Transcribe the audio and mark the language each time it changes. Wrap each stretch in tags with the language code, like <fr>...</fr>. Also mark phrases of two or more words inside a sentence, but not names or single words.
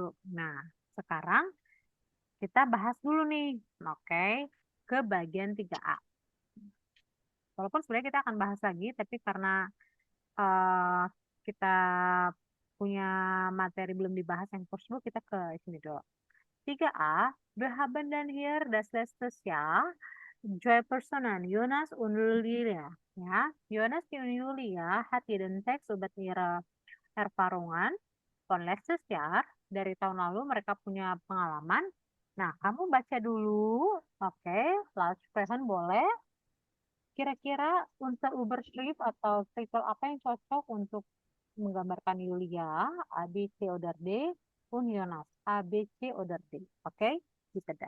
<id>Nah, sekarang kita bahas dulu nih, oke, ke bagian 3A. Walaupun sebenarnya kita akan bahas lagi, tapi karena eh, kita punya materi belum dibahas yang first kita ke sini dulu.</id> <de>3A, wir haben dann hier das letztes Jahr zwei Personen, Jonas und Julia. Ja, Jonas und Julia hat jeden Text über ihre Erfahrungen von letztes Jahr.</de> <id>Dari tahun lalu mereka punya pengalaman. Nah, kamu baca dulu. Oke,</id> <en>last person</en> <id>boleh. Kira-kira untuk Uberschrift atau titel apa yang cocok untuk menggambarkan Yulia,</id> <de>A, B, C, oder D, und Jonas, A, B, C, oder D.</de> <id>Oke, bisa dah.</id>